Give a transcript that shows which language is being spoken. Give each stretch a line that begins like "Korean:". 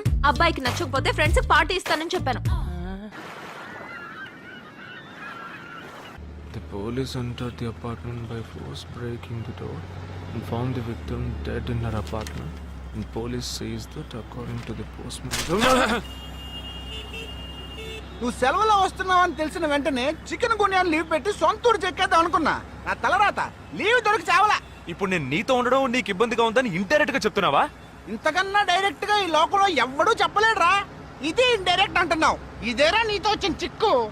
Telugu: అబ్బాయికి నచ్చకపోతే friends party ఇస్తానని చెప్పాను.
English: The police entered the apartment by force, breaking the door and found the victim dead in her apartment. And police says that according to the postmortem.
Telugu: నువ్వు సెలవులో వస్తున్నావని తెలిసిన వెంటనే chicken గున్యాన్ని leave పెట్టి సొంతూరు చెక్కేద్దాం అనుకున్నా. నా తలరాత లీవ్ దొరికి చావలా. ఇప్పుడు నేను నీతో ఉండడం నీకు ఇబ్బందిగా ఉందని ఇండైరెక్ట్ గా చెప్తున్నావా? ఇంతకన్నా డైరెక్ట్ గా ఈ లోకంలో ఎవ్వడూ చెప్పలేడురా. ఇది ఇండైరెక్ట్ అంటున్నావు. ఇదేరా నీతో వచ్చిన చిక్కు.